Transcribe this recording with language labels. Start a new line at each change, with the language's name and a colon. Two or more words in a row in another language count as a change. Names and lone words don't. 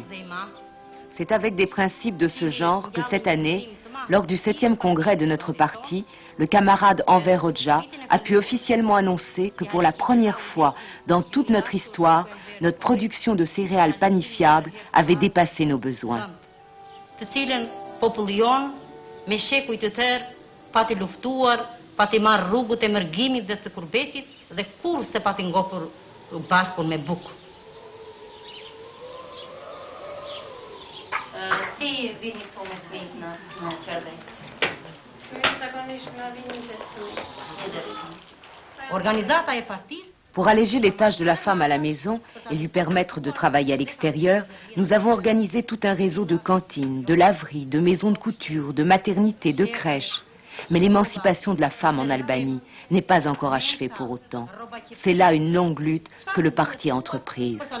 French: C'est avec des principes de ce genre que cette année, lors du 7e congrès de notre parti, le camarade Enver Hoxha a pu officiellement annoncer que pour la première fois dans toute notre histoire, notre production de céréales panifiables avait dépassé nos besoins.
Albanian: Pati marrë rrugët e mërgimit dhe të kurbetit dhe kur se pati ngopur barkun me bukë. Si vini këto me të vinë në Qerdej? Organizata e partisë.
French: Pour alléger les tâches de la femme à la maison et lui permettre de travailler à l'extérieur, nous avons organisé tout un réseau de cantines, de laveries, de maisons de couture, de maternités, de crèches. Mais l'émancipation de la femme en Albanie n'est pas encore achevée pour autant. C'est là une longue lutte que le parti a entreprise.